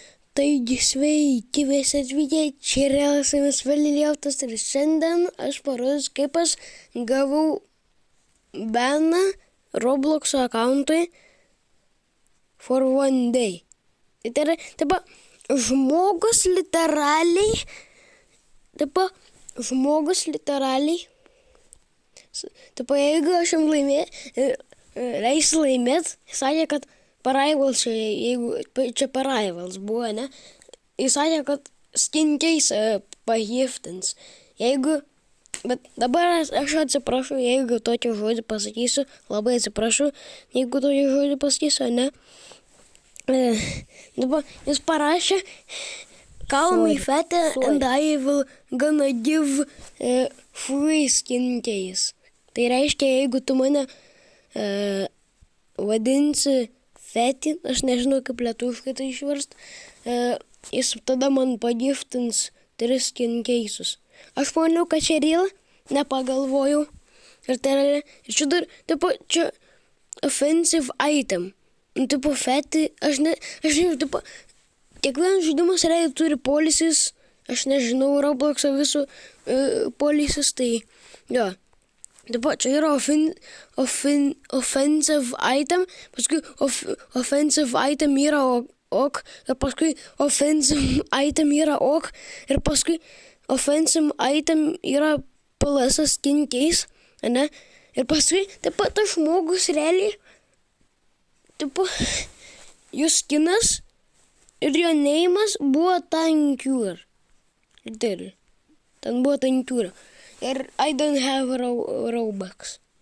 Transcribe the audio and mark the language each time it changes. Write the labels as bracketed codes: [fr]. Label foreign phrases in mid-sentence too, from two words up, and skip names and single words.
[lt] Taigi sveiki visi atvykę, čia yra su jumis Valiliautas ir šiandien aš parodysiu, kaip aš gavau baną Roblox akauntui [en] for one day. [lt] Tai yra, žmogus literaliai, jeigu aš jam leisiu laimėt, sakė, kad Parivals, jeigu čia Parivals buvo, ne? Jis sakė, kad [en] skin case [lt] pagiftins. Bet dabar aš atsiprašau, jeigu tokį žodį pasakysiu, labai atsiprašau, jeigu tokį žodį pasakysiu, ne? Dabar jis parašė, [en] call me fat and I will gonna give free skin case. [lt] Tai reiškia, jeigu tu mane vadinsi fetį, aš nežinau kaip lietuviškai tai išverst, jis tada man pagiftins 3 [en] skin cases. [lt] Aš maniau, kad čia real, nepagalvojau. Ir tai yra, ir čia dar, čia [en] offensive item. [lt] Fetį, aš nežinau, kiekvienas žaidimas realiai turi policies, aš nežinau Roblox'o visų policies, tai jo. Čia yra [en] offensive item, [lt] paskui [en] offensive item [lt] yra ok, ir paskui [en] offensive item [lt] yra ok, ir paskui [en] offensive item [lt] yra [en] plus skin case, [lt] ne? Ir paskui, tas žmogus realiai, jų skinas ir jo neimas buvo Tancure. Ten buvo Tancure. Ir [en] I don't have Robux.